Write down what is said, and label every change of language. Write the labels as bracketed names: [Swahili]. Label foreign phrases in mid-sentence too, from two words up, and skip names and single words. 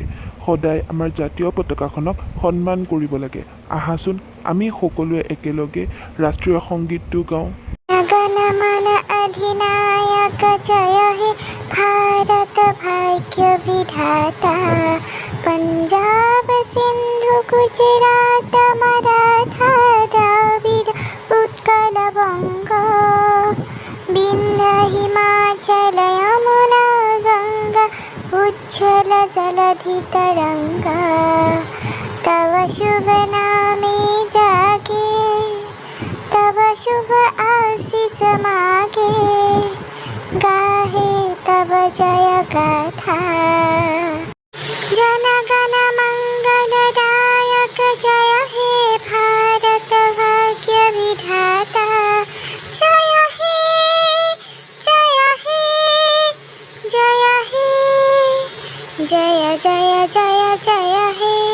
[Assamese] সদায় আমাৰ জাতীয় পতাকাখনক সন্মান কৰিব লাগে। আহাচোন আমি সকলোৱে একেলগে ৰাষ্ট্ৰীয় সংগীতটো গাওঁ। [Bangla] গণ মন অধিনায়ক জয় হে ভাৰত ভাগ্য বিধাতা, পঞ্জাব সিন্ধু গুজরাট মারাঠা দ্রাবিড় উৎকল বঙ্গ, বিন্ধ্য হিমাচল যমুনা গঙ্গা, উচ্ছল জলধি তরঙ্গা। তব শুভ নামে জাগে তব শুভ আশিস মাগে গাহে তব জয় গাথা। জন গণ মঙ্গলদায়ক জয় হে ভারত ভাগ্য বিধাতা জয় হে জয় হে জয় হে জয় জয় জয় জয় হে